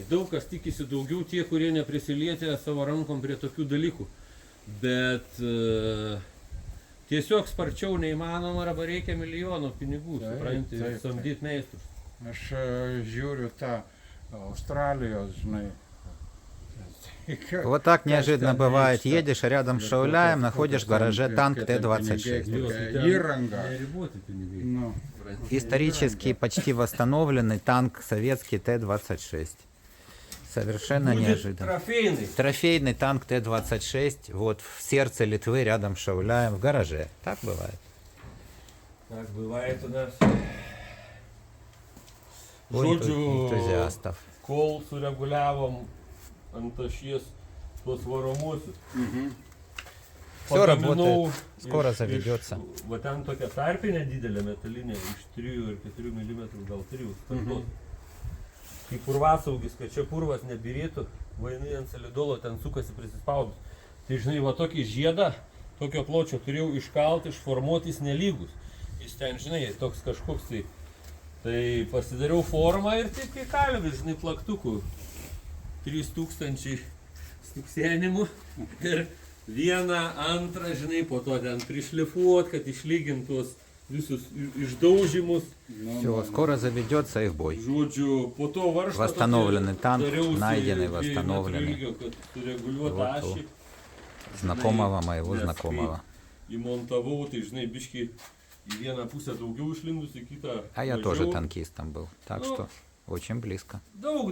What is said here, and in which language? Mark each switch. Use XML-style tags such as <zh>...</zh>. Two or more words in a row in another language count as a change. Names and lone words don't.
<lt>Daug kas tikisi daugiau, tie, kurie neprisilietė savo rankom prie tokių dalykų. Bet tiesiog sparčiau neįmanoma, arba reikia milijonų pinigų, supranti, samdyti meistrus. Aš žiūriu tą Australijos, žinai.</lt> <ru>Вот так неожиданно бывает. Едешь рядом с Шауляем, находишь в гараже танк Т-26.</ru> <lt>Įranga. Neriboti pinigai. Nu,</lt> <ru>Исторически почти восстановленный танк советский Т-26. Совершенно неожиданно. Трофейный. Трофейный танк Т-26 вот в сердце Литвы рядом с Шауляем в гараже. Так бывает. Так бывает у нас. У</ru> <lt>Žodžiu,</lt> <ru>энтузиастов.</ru> <lt>kol sureguliavom ant ašies tuos varomuosius.</lt> <ru>Всё работает, скоро заведется.</ru> <lt>Va ten tokia tarpinė didelė metalinė iš 3 ir 4 mm, gal 3 spartos. Kai purvasaugis, kad čia purvas nebirėtų, va jinai ant solidolo ten sukasi prisispaudus. Tai žinai, va tokį žiedą, tokio pločio turėjau iškalti, išformuoti, jis nelygus. Jis ten, žinai, toks kažkoks tai. Tai pasidariau formą ir taip kaip kalvis, žinai, plaktukų. 3000 stuksenimų ir vieną, antrą, žinai, po to ten prišlifuot, kad išlygintos visus išdaužimus.</lt> <ru>Все, скоро заведется их бой.</ru> <lt>Žodžiu, po to varžtą</lt> <ru>Восстановленный танк,</ru> <lt>dariausi</lt> <ru>найденный,</ru> <lt>2</lt> <ru>восстановленный.</ru> <lt>metrų ilgio, kad sureguliuot</lt> <ru>Вот</ru> <lt>ašį.</lt> <ru>Знакомого моего</ru> <lt>Nes</lt> <ru>знакомого.</ru> <lt>kai įmontavau, tai žinai, biški į vieną pusę daugiau išlindus, į kitą</lt> <ru>А я</ru> <lt>mažiau.</lt> <ru>тоже танкистом был. Так Ну, что очень близко.</ru> <lt>Daug</lt>